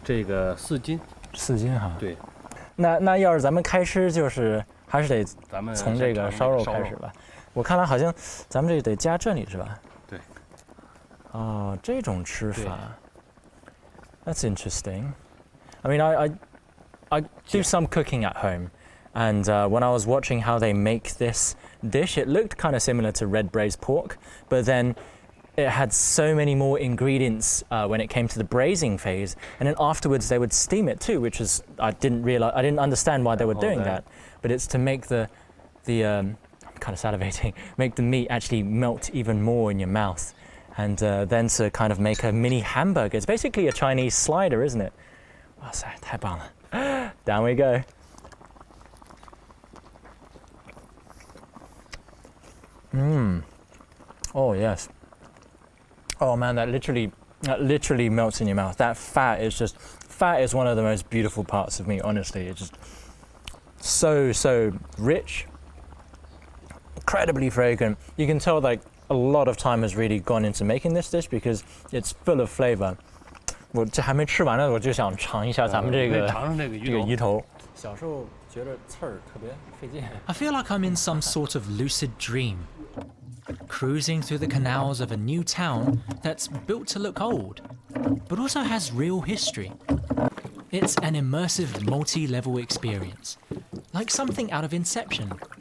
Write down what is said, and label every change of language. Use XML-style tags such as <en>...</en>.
<zh>这个4斤，4斤哈。对，那要是咱们开吃，就是还是得咱们从这个烧肉开始吧。我看来好像咱们这得加这里是吧？对。哦，这种吃法 ，</zh> <en>That's interesting. I mean, I do some cooking at home, and when I was watching how they make this dish, it looked kind of similar to red braised pork, but then it had so many more ingredients when it came to the braising phase, and then afterwards they would steam it too, which is I didn't understand why they were doing that, but it's to make the I'm kind of salivating, make the meat actually melt even more in your mouth. And then to kind of make a mini hamburger. It's basically a Chinese slider, isn't it?</en> <zh>哇塞，太棒了</zh> <en>Down we go. Oh yes. Oh man, that literally That literally melts in your mouth. That fat is one of the most beautiful parts of meat, honestly. It's just so rich, incredibly fragrant. You can tell like a lot of time has really gone into making this dish because it's full of flavor.</en> <zh>我这还没吃完呢，我就想尝一下咱们这个鱼头。小时候觉得刺儿特别费劲。</zh> <en>I feel like I'm in some sort of lucid dream, cruising through the canals of a new town that's built to look old, but also has real history. It's an immersive multi-level experience, like something out of Inception.</en>